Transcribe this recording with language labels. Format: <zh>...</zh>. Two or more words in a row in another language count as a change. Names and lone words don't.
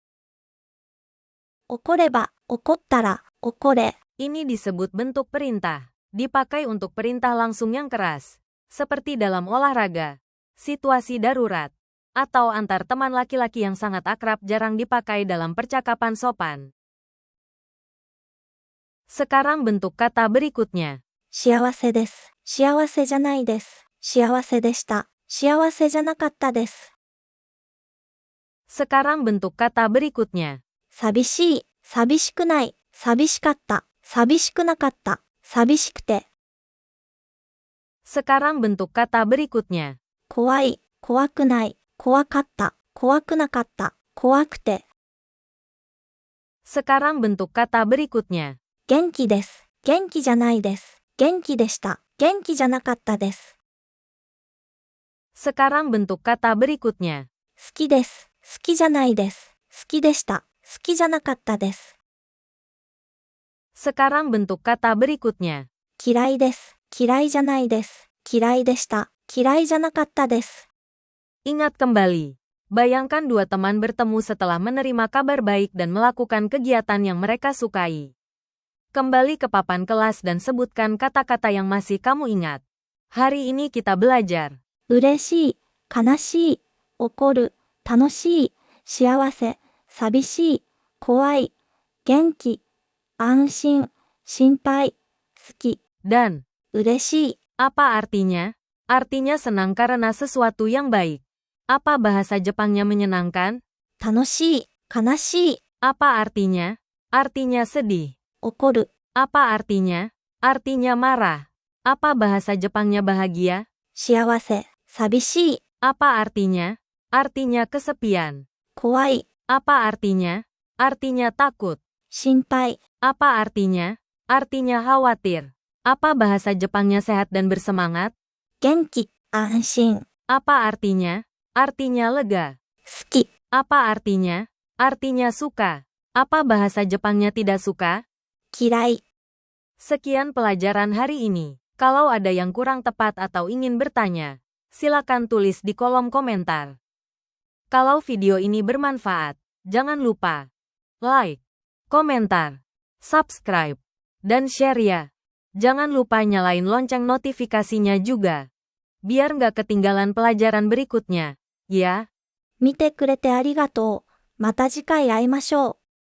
<ja>怒れば、怒ったら、怒れ。</ja> <id>Ini disebut bentuk perintah. Dipakai untuk perintah langsung yang keras. Seperti dalam olahraga, situasi darurat, atau antar teman laki-laki yang sangat akrab jarang dipakai dalam percakapan sopan. Sekarang bentuk kata berikutnya.</id> <ja>幸せです。幸せじゃないです。幸せでした。幸せじゃなかったです。</ja> <id>Sekarang bentuk kata berikutnya.</id> <ja>寂しい、寂しくない、寂しかった、寂しくなかった、寂しくて。</ja> <id>Sekarang bentuk kata berikutnya.</id> <ja>怖い、怖くない、怖かった、怖くなかった、怖くて。</ja> <id>Sekarang bentuk kata berikutnya.</id> <ja>元気です。元気じゃないです。元気でした。元気じゃなかったです。</ja> <id>Sekarang bentuk kata berikutnya.</id> <ja>好きです。好きじゃないです。好きでした。好きじゃなかったです。</ja> <id>Sekarang bentuk kata berikutnya.</id> <ja>嫌いです。嫌いじゃないです。嫌いでした。嫌いじゃなかったです。</ja> <id>Ingat kembali. Bayangkan dua teman bertemu setelah menerima kabar baik dan melakukan kegiatan yang mereka sukai. Kembali ke papan kelas dan sebutkan kata-kata yang masih kamu ingat. Hari ini kita belajar</id> <ja>嬉しい、悲しい、怒る、楽しい、幸せ、寂しい、怖い、元気、安心、心配、好き、</ja> <id>dan</id> <ja>嬉しい、</ja> <id>apa artinya? Artinya senang karena sesuatu yang baik. Apa bahasa Jepangnya menyenangkan?</id> <ja>楽しい、悲しい、</ja> <id>Apa artinya? Artinya sedih.</id> <ja>怒る、</ja> <id>Apa artinya? Artinya marah. Apa bahasa Jepangnya bahagia?</id> <ja>幸せ、寂しい、</ja> <id>Apa artinya? Artinya kesepian.</id> <ja>怖い、</ja> <id>Apa artinya? Artinya takut.</id> <ja>心配、</ja> <id>Apa artinya? Artinya khawatir. Apa bahasa Jepangnya sehat dan bersemangat?</id> <ja>元気、安心、</ja> <id>Apa artinya? Artinya lega.</id> <ja>好き、</ja> <id>Apa artinya? Artinya suka. Apa bahasa Jepangnya tidak suka?</id> <ja>嫌い。</ja> <id>Sekian pelajaran hari ini. Kalau ada yang kurang tepat atau ingin bertanya, silakan tulis di kolom komentar. Kalau video ini bermanfaat, jangan lupa like, komentar, subscribe, dan share ya. Jangan lupa nyalain lonceng notifikasinya juga. Biar nggak ketinggalan pelajaran berikutnya, ya.</id> <ja>見てくれてありがとう。また次回会いましょう。</ja>